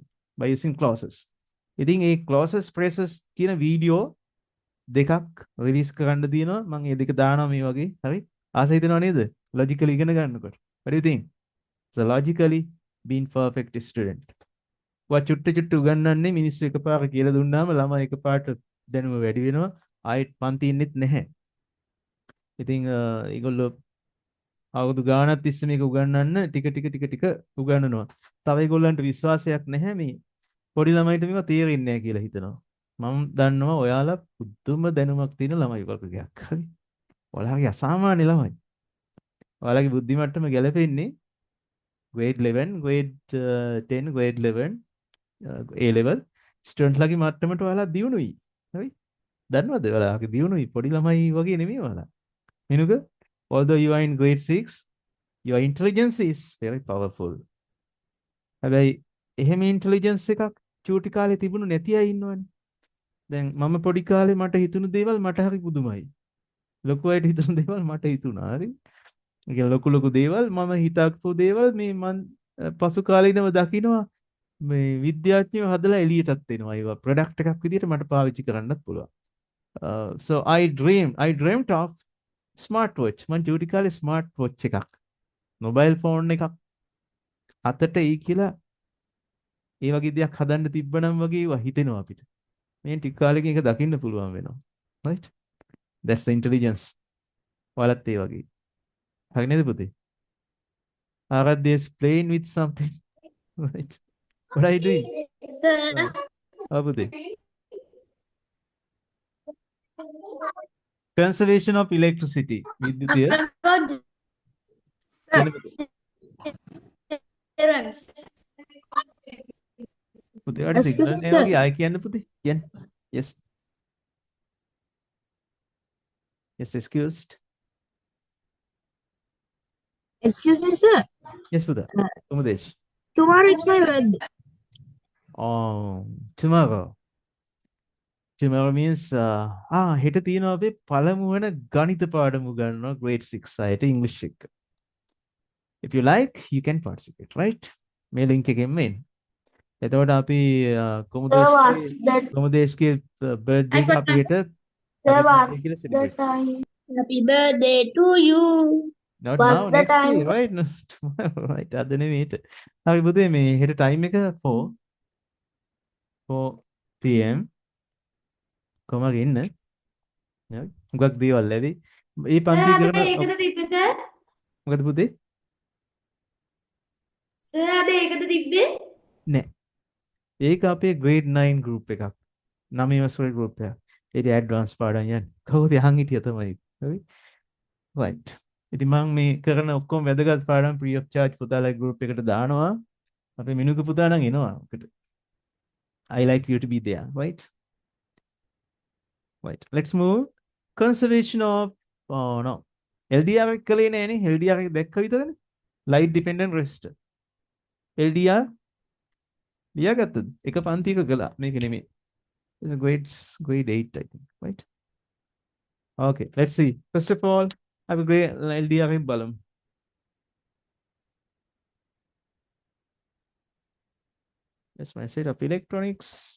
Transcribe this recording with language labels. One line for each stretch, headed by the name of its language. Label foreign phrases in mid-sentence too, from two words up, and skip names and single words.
English: by using clauses.
Sinhala: ඉතින් මේ
English: clauses phrases
Sinhala: කියන වීඩියෝ දෙකක් රිලීස් කරන්න තියෙනවා. මම මේ දෙක දානවා මේ වගේ. හරි? ආස හිතෙනව නේද? logically ඉගෙන ගන්නකොට.
English: What do you think? So logically being perfect student.
Sinhala: චුට්ට උගන්වන්නේ මිනිස්සු එකපාර කියලා දුන්නාම ළමයි එකපාරට දැනුම වැඩි වෙනවා. ආයෙත් පන්ති ඉන්නෙත් නැහැ. ඉතින් ඒගොල්ලෝ අවුරුදු ගාණක් තිස්සේ මේක උගන්වන්න ටික උගන්වනවා. තව ඒගොල්ලන්ට විශ්වාසයක් නැහැ මේ පොඩි ළමයිට මේක තේරෙන්නේ නැහැ කියලා හිතනවා. මම දන්නවා ඔයාලා පුදුම දැනුමක් තියෙන ළමයි වර්ගයක්. හරි. ඔයාලගේ අසාමාන්‍ය ළමයි. ඔයාලගේ බුද්ධි මට්ටම ගැලපෙන්නේ
English: grade 11, grade 10, grade 11, A level
Sinhala: ස්ටුඩන්ට් ලගේ මට්ටමට ඔයාලා දියුණුයි. හරි? දන්නවද ඔයාලාගේ දියුණුයි පොඩි ළමයි වගේ නෙමෙයි ඔයාලා.
English: මිනුක although you are in grade 6, your intelligence is very powerful.
Sinhala: හැබැයි එහෙම ඉන්ටෙලිජන්ස් එකක් චූටි කාලේ තිබුණු නැති අය ඉන්නවනේ. දැන් මම පොඩි කාලේ මට හිතුණු දේවල් මට හරි පුදුමයි. ලොකු අයට හිතුණු දේවල් මට හිතුණා. හරි? ඒ කියන්නේ ලොකු ලොකු දේවල් මම හිතක්පු දේවල් මේ මන් පසු කාලීනව දකිනවා මේ විද්‍යාඥයෝ හදලා එළියටත් එනවා. ඒවා ප්‍රොඩක්ට් එකක් විදිහට මට පාවිච්චි කරන්නත් පුළුවන්.
English: So I dreamt of smartwatch.
Sinhala: මං චූටි කාලේ
English: smart watch
Sinhala: එකක්
English: mobile phone
Sinhala: එකක් අතට එයි කියලා ඒ වගේ දෙයක් හදන්න තිබ්බනම් වගේ ඒවා හිතෙනවා අපිට. මේ ටික කාලෙකින් ඒක දකින්න පුළුවන් වෙනවා.
English: Right? That's the intelligence.
Sinhala: ඔයාලත් ඒ වගේ. හරි නේද පුතේ?
English: Aradhya is playing with something. Right? What are you doing? Sir.
Sinhala: පුතේ.
English: Conservation of electricity.
Sinhala: විද්‍යුතය
English: Sir. Parents.
Sinhala: පුතේ වල සිග්නල් නේ වගේ ආයි කියන්න පුතේ. කියන්න.
English: Yes. Yes, excused. Excuse me, sir. Yes, පුතා. Umudesh. Tomorrow it's my birthday. Tomorrow. Tomorrow means
Sinhala: හෙට තියෙනවා අපේ පළමු වෙන ගණිත පාඩම ගන්නවා
English: grade 6
Sinhala: අයට English එක.
English: If you like, you can participate, right?
Sinhala: මේ link එකෙන් එන්න. එතකොට අපි කොමුදේශ්ගේ birthday එක අපි හෙට
English: The time. Happy birthday to you. not What's now, the next time? day, right? No, tomorrow, right?
Sinhala: අද නෙමෙයි හෙට. හරි පුතේ මේ හෙට time එක 4 PM කොහමද ඉන්න? හුඟක් දේවල් ලැබි. මේ පන්ති කරන ඒකද තිබ්බේ මොකද පුතේ? සර් අද ඒකද තිබ්බේ නෑ. ඒක අපේ
English: grade 9 group
Sinhala: එකක්. 9 වසරේ group එකක්. ඒක advance පාඩම් යන්නේ. කවුද අහන් හිටිය තමයි. හරි? right. ඉතින් මම මේ කරන ඔක්කොම වැදගත් පාඩම්
English: free of charge
Sinhala: පුතාලා group එකට දානවා. අපේ මිනුක පුතා නම් එනවා ඔකට.
English: I like you to be there, right? Right. Let's move. Conservation of no.
Sinhala: LDR එක කලේ නෑනේ. LDR එක දැක්ක විතරනේ.
English: Light dependent resistor.
Sinhala: LDR ලියාගත්තද? එක පන්තියක කළා. මේක නෙමෙයි.
English: It's a grade 8 I think, right? Okay, let's see. First of all, I have a grade
Sinhala: LDR එක බලමු.
English: That's my set of electronics.